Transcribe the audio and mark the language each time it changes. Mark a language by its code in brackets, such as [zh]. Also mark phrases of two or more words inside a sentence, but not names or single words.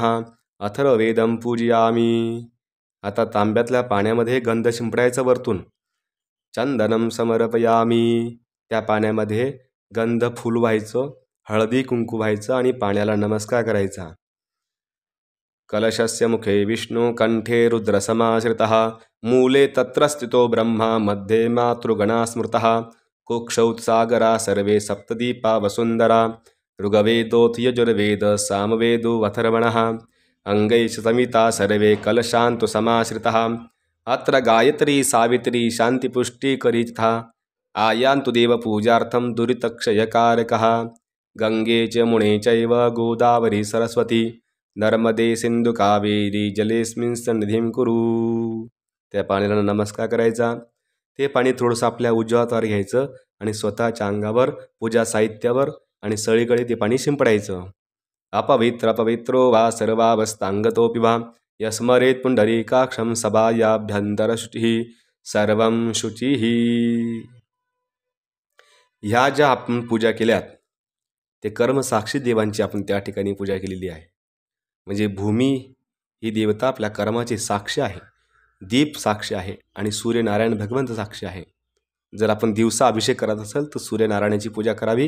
[sa] अथर्ववेदं पूजयामि. [mr] आता तांब्यातल्या पाण्यामध्ये गंध शिंपडायचा वरतून. [sa] चंदनं समर्पयामि. [mr] त्या पाण्यामध्ये गंध फूल व्हायचं, हळदी कुंकू व्हायचं आणि पाण्याला नमस्कार करायचा. [sa] कलशस्य मुखे विष्णु कंठे रुद्र समाश्रितः मूले तत्र स्थितो ब्रह्मा मध्ये मातृगणा स्मृतः. कुक्षौत्सागरा सर्वे सप्तदीपा वसुंधरा. ऋग्वेदोऽथ यजुर्वेद सामवेदो अथर्वणः. अंगैश्च समिता सर्वे कलशान्तु समाश्रितः. अत्र गायत्री सावित्री शान्तिपुष्टिकरी तथा आयान्तु देवपूजार्थं दुरितक्षयकारकः. गंगे च यमुने चैव गोदावरी सरस्वती नर्मदे सिंधु कावेरी जलेस्मिन् सन्निधिं कुरु. [mr] त्या पाण्याला नमस्कार करायचा. ते पाणी थोडंसं आपल्या उजव्या हातावर घ्यायचं आणि स्वतःच्या अंगावर पूजा साहित्यावर आणि सगळीकडे ते पाणी शिंपडायचं. [sa] अपवित्र अपवित्रो वा सर्वावस्थांगतोऽपि वा यस्मरेत् पुंडरीकाक्षं सभायाभ्यंतरशुचिः सर्वं शुचिः. [mr] ह्या ज्या आपण पूजा केल्यात ते कर्मसाक्षी देवांची आपण त्या ठिकाणी पूजा केलेली आहे. म्हणजे भूमी ही देवता आपल्या कर्माची साक्षी आहे. दीप साक्षी आहे आणि सूर्यनारायण भगवंत साक्षी आहे. जर आपण दिवसा अभिषेक करत असेल तर सूर्यनारायणाची पूजा करावी.